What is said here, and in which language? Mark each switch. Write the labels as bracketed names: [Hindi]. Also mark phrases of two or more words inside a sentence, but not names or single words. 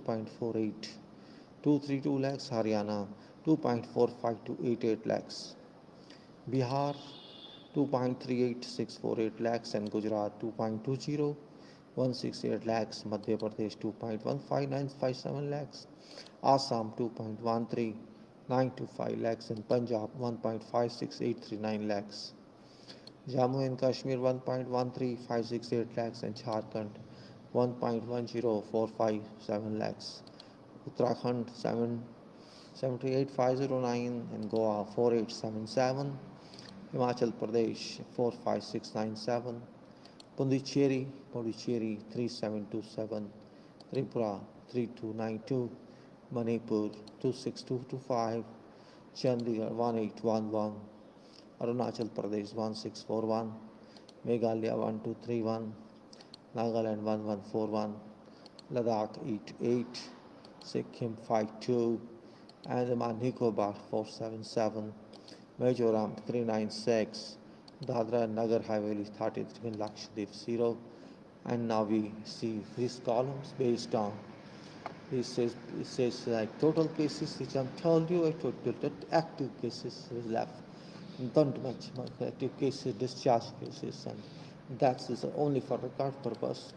[English] 2.48232 lakhs, Haryana 2.45288 lakhs, Bihar 2.38648 lakhs and Gujarat 2.20168 lakhs, Madhya Pradesh 2.15957 lakhs, Assam 2.13925 lakhs and Punjab 1.56839 lakhs. Jammu and Kashmir 1.13568 lakhs and Jharkhand 1.10457 lakhs. Uttarakhand 778,509 and Goa 4877. Himachal Pradesh 45697. Pondicherry 3727. Tripura 3292. Manipur 26225. Chandigarh 1811. Arunachal Pradesh 1641, Meghalaya 1231, Nagaland 1141, Ladakh 88, Sikkim 52, Andaman Nicobar 477, Mizoram 396, Dadra and Nagar Haveli 33, and Lakshadweep 0. And now we see these columns based on it says like total cases which I'm told you, I told you that active cases is left. Don't much active cases, discharge cases, and that is only for record purpose.